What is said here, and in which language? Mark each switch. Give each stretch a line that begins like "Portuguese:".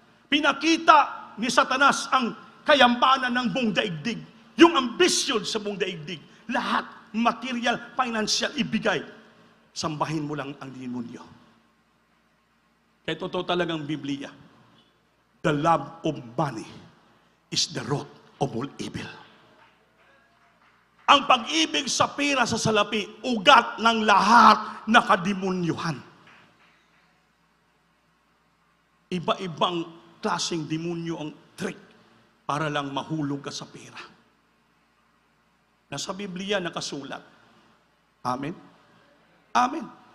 Filipino: Pinakita ni Satanas ang kayamanan ng buong daigdig. Yung ambisyon sa buong daigdig. Lahat, material, financial, ibigay. Sambahin mo lang ang demonyo. Kaya totoo talagang Biblia.
English: The love of money is the root of all evil.
Filipino: Ang pag-ibig sa pera sa salapi, ugat ng lahat na kademonyuhan. Iba-ibang klaseng demonyo ang trick para lang mahulog ka sa pera. Nasa Biblia nakasulat. Amen? Amen.